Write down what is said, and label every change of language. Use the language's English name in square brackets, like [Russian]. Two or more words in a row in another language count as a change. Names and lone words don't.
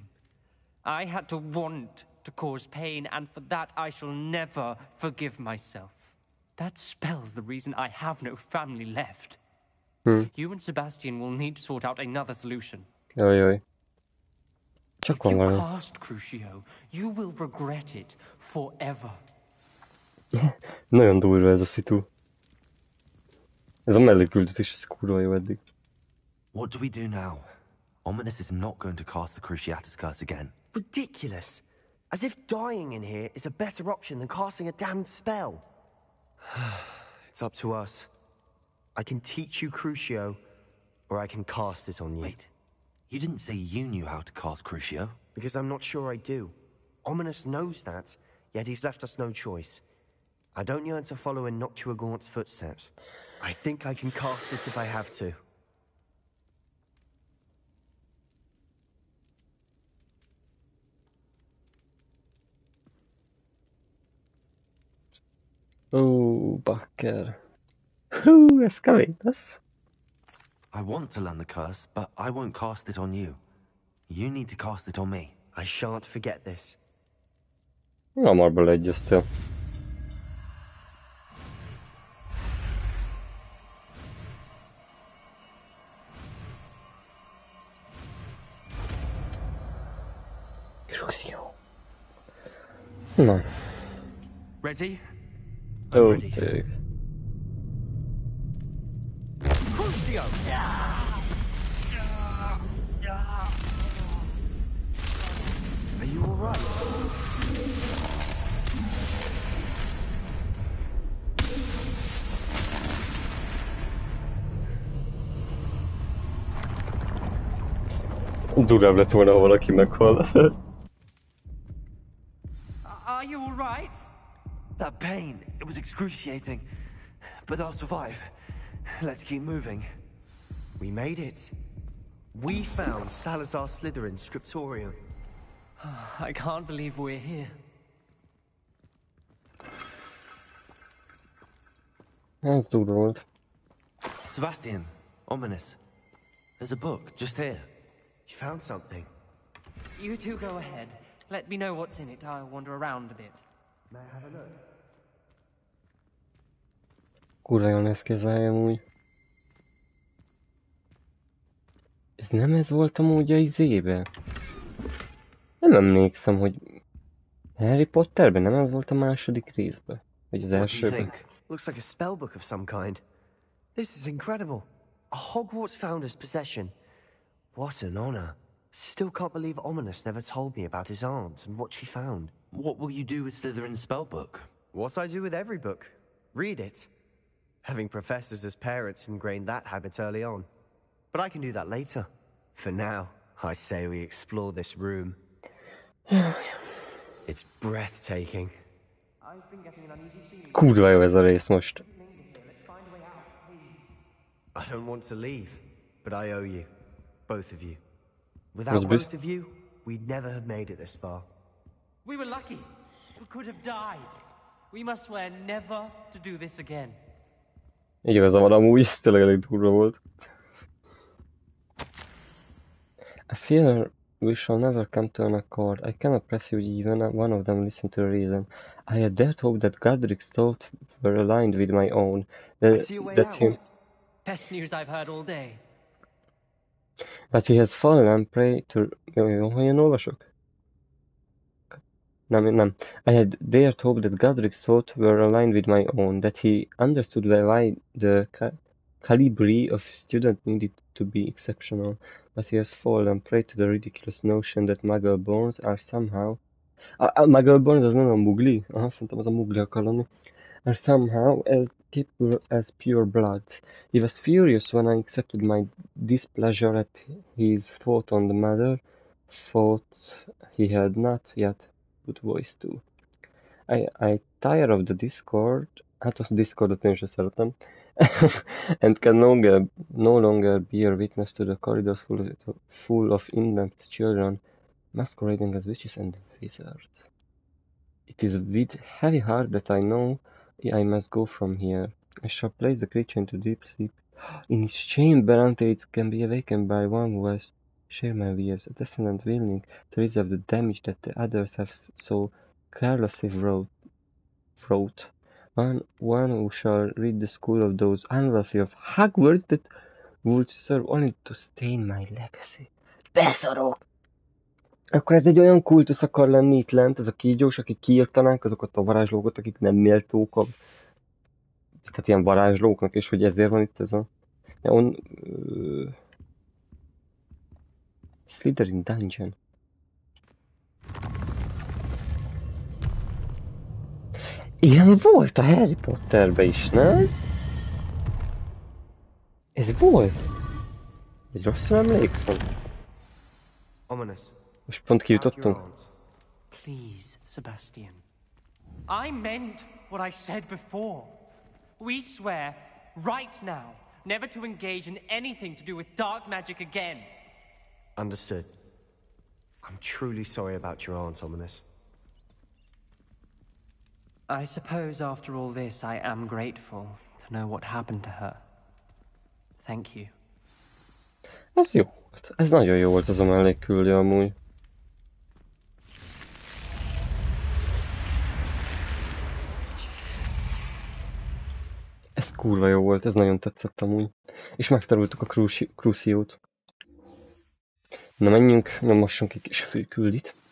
[English] I had to want to cause pain, and for that I shall never forgive myself. That spell's the reason I have no family left. You and Sebastian will need to sort out another solution. [Hungarian] Jaj. [English] If you cast Crucio, you will regret it forever. [Hungarian] Nagyon durva ez a szitu. Ez a melléküldetés, ez kurva jó eddig. [English] What do we do now? Ominous is not going to cast the Cruciatus curse again. Ridiculous. As if dying in here is a better option than casting a damned spell. It's up to us. I can teach you Crucio, or I can cast it on you. Wait, you didn't say you knew how to cast Crucio? Because I'm not sure I do. Ominous knows that, yet he's left us no choice. I don't yearn to follow in Noctua footsteps. I think I can cast it if I have to. [Hungarian] Ó, bakker. Hú, ez kemény lesz. [English] I want to learn the curse, but I won't cast it on you. You need to cast it on me. I shan't forget this. [Hungarian] Hamar beleegyeztél. Na. [English] Ready? Ó, ready. [Hungarian] tényleg. [English] Crucio! Are you all right? [Hungarian] Durább lett volna, ha valaki meghal. [English] Are you all right? That pain, it was excruciating. But I'll survive. Let's keep moving. We made it. We found Salazar Slytherin's scriptorium. I can't believe we're here. [Hungarian] Ez durva volt. [English] Sebastian, Ominous. There's a book, just here. You found something. You two go ahead. Let me know what's in it. I'll wander around a bit. May I have a look? [Hungarian] Kurva jól néz ki ez amúgy. Ez nem ez volt amúgy a izébe? Nem emlékszem, hogy Harry Potterben nem ez volt a második részben? Vagy az elsőben? [English] Looks like a spellbook of some kind. This is incredible. A Hogwarts founder's possession. What an honor. Still can't believe Ominous never told me about his aunt and what she found. What will you do with Slytherin's spellbook? What I do with every book. Read it. Having professors as parents ingrained that habit early on. But I can do that later. For now, I say we explore this room. It's breathtaking. [Hungarian] Kurva jó ez a rész most. [English] I don't want to leave, but I owe you. Both of you. Without both of you, we'd never have made it this far. We were lucky. We could have died. We must swear never to do this again. [Hungarian] Igaza van amúgy, ez tényleg elég durva volt. [English] I feel we shall never come to an accord. I cannot press you even one of them listen to reason. I had dared hope that Godric's thoughts were aligned with my own. I see a way out. Best news I've heard all day. But he has fallen and prey to... [Hungarian] Hogyan olvasok? Nem. [English] I had dared hope that Godric's thoughts were aligned with my own, that he understood why the calibre of student needed to be exceptional, but he has fallen prey to the ridiculous notion that muggle-borns are somehow... [Hungarian] muggle-borns az nem a mugli? Aha, szerintem az a mugli akar lenni. [English] Are somehow as capable as pure blood. He was furious when I accepted my displeasure at his thought on the matter, thought he had not yet put voice to. I tire of the discord, [Hungarian] hát a discordot én sem szeretem, [English] and can no longer bear witness to the corridors full of indent children masquerading as witches and wizards. It is with heavy heart that I know I must go from here. I shall place the creature into deep sleep in its chamber until it can be awakened by one who has shared my fears, a descendant willing to reserve the damage that the others have so carelessly wrought. One who shall rid the school of those unworthy of Hogwarts that would serve only to stain my legacy. [Hungarian] Beszarok! Akkor ez egy olyan kultusz akar lenni itt lent, ez a kígyós, akik kiírtanák azokat a varázslókat, akik nem méltók a... Tehát ilyen varázslóknak, és hogy ezért van itt ez a... Slytherin Dungeon. Ilyen volt a Harry Potterbe is, nem? Ez volt? Egy rosszul emlékszem. Ominous. Most pont kijutottunk. [English] Please, Sebastian. I meant what I said before. We swear, right now, never to engage in anything to do with dark magic again. Understood. I'm truly sorry about your aunt, Ominous. I suppose after all this, I am grateful to know what happened to her. Thank you. [Hungarian] Ez jó volt. Ez nagyon jó volt az a mellékküldő amúgy. Ez kurva jó volt, ez nagyon tetszett amúgy. És megtanultuk a Cruciót. Na menjünk, nyomassunk egy kis főküldit.